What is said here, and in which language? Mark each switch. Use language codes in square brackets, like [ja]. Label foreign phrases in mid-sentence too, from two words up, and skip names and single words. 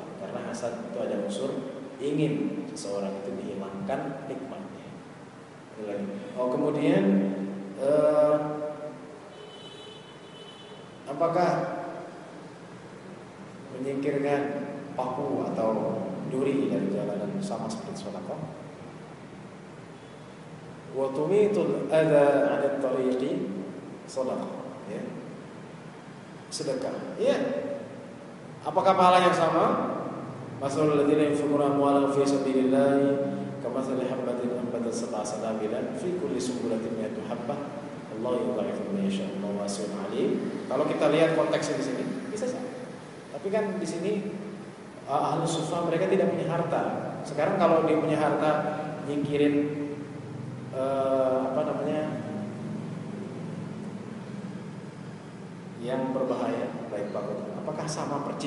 [id] Karena hasad itu ada unsur ingin seseorang itu dihilangkan nikmat. Oh, kemudian apakah menyingkirkan paku atau duri dari jalanan sama seperti sedekah? [ar] وتميط الأذى على الطريق صدقة, ya. [id] Sedekah. Ya. Apakah pahalanya sama? [ar] مثل الذين ينفقون أموالهم في سبيل الله كمثل حبة أنبتت سبع سنابل في كل سنبلة مائة حبة الله يضاعف لمن يشاء والله واسع عليم. [id] Kalau kita lihat konteksnya di sini bisa saja. Tapi kan di sini Ahlus Suffah mereka tidak punya harta. Sekarang kalau dia punya harta nyingkirin yang berbahaya baik pakut, apakah sama percis?